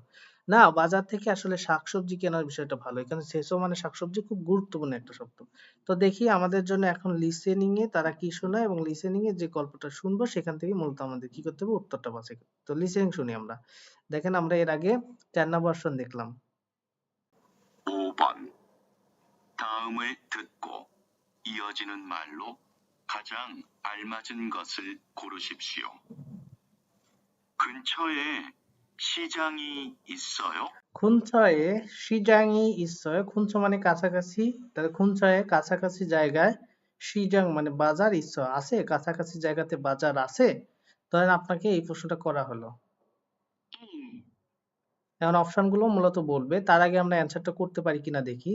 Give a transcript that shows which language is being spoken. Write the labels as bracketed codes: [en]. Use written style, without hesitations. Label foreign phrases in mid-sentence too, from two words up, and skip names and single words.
[bn] না, বাজার থেকে আসলে শাকসবজি কেনার বিষয়টা ভালো। এখানে সেসো মানে শাকসবজি খুব গুরুত্বপূর্ণ একটা শব্দ। তো দেখি আমাদের জন্য এখন লিসেনিং এ তারা কি শোনায় এবং লিসেনিং এ যে গল্পটা শুনবো সেখান থেকে মূলত আমাদের কি করতে হবে, উত্তরটা বাছাই করতে হবে। তো লিসেনিং শুনি আমরা। দেখেন আমরা এর আগে 4 নম্বর অপশন দেখলাম। [ko] 5번. 다음을 듣고 이어지는 말로 가장 알맞은 것을 고르십시오. 근처에 시장이 있어요? 근처에 시장이 있어요, [bn] খুনছ মানে কাছাকাছি, তাহলে খুনছয়ে কাছাকাছি জায়গায়, সিজাং মানে বাজার, ইসয় আছে, কাছাকাছি জায়গাতে বাজার আছে। ধরেন আপনাকে এই প্রশ্নটা করা হলো, [ko] 1. [bn] এখন অপশন গুলো মূলত বলবে, তার আগে আমরা অ্যান্সারটা করতে পারি কিনা দেখি।